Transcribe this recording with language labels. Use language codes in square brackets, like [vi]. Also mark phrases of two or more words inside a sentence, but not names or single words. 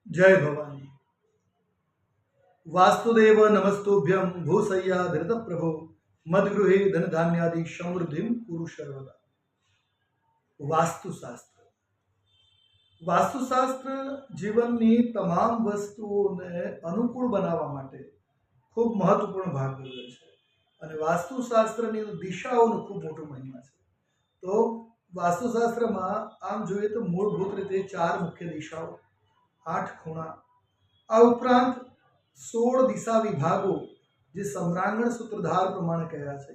[hi] जय भवानी। [sa] वास्तुदेव नमस्तुभ्यं भूसय्या धृत प्रभो मद्गृहे धन धान्यादि समृद्धिं कुरु सर्वदा। [gu] वास्तुशास्त्र વાસ્તુશાસ્ત્ર જીવનની તમામ વસ્તુઓને અનુકૂળ બનાવવા માટે ખૂબ મહત્વપૂર્ણ ભાગ ભજવે છે અને વાસ્તુશાસ્ત્રની દિશાઓનો ખૂબ મોટો મહિમા છે. તો વાસ્તુશાસ્ત્રમાં આમ જોઈએ તો મૂળભૂત રીતે 4 મુખ્ય દિશાઓ, 8 ખૂણા, આ ઉપરાંત 16 દિશા વિભાગો જે સમ્રાંગણ સૂત્રધાર પ્રમાણે કહ્યા છે.